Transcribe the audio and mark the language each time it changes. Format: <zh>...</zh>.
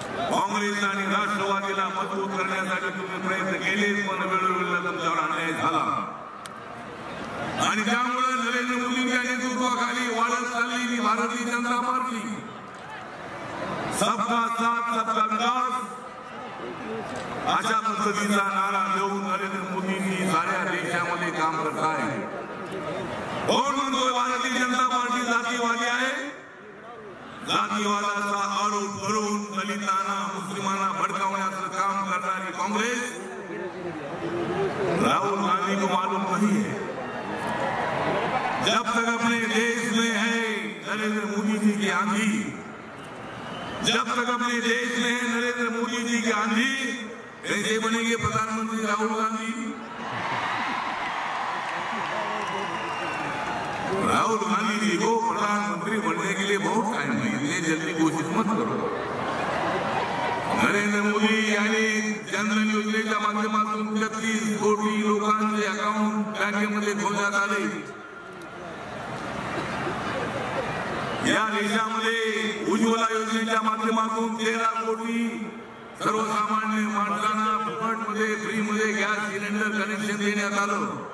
<mr>काँग्रेस आणि राष्ट्रवादीला मजबूत करण्यासाठी तुम्ही प्रयत्न केले, पण वेळोवेळी तुमच्यावर अन्याय झाला आणि त्यामुळे नरेंद्र मोदींच्या नेतृत्वाखाली वाढत चाललेली भारतीय जनता पार्टी</mr> <hi>सबका साथ सबका विकास</hi> <mr>अशा पद्धतीचा नारा देऊन नरेंद्र मोदींनी साऱ्या देशामध्ये काम करत आहे। कोण म्हणतोय भारतीय जनता पार्टी जातीवादी आहे? जातीवादाचा आरोप करून दलितांना मुस्लिमांना भडकावण्याचं काम करणारी काँग्रेस,</mr> <hi>राहुल गांधी को मालूम नहीं है जब तक अपने देश में है नरेंद्र मोदी जी की आंधी, जब तक अपने देश में है नरेंद्र मोदी जी की आंधी, कैसे बनेंगे प्रधानमंत्री राहुल गांधी? राहुल गांधी जी को प्रधानमंत्री बनने के लिए बहुत टाइम है, इतने जल्दी कोशिश मत करो।</hi> <mr>नरेंद्र मोदी यांनी जनधन योजनेच्या माध्यमातून 33 कोटी लोकांचे अकाउंट बँकेमध्ये खोलण्यात आले। या देशामध्ये उज्ज्वला योजनेच्या माध्यमातून 13 कोटी सर्वसामान्य माणसांना फुकटमध्ये फ्रीमध्ये गॅस सिलेंडर कनेक्शन देण्यात आलं।</mr>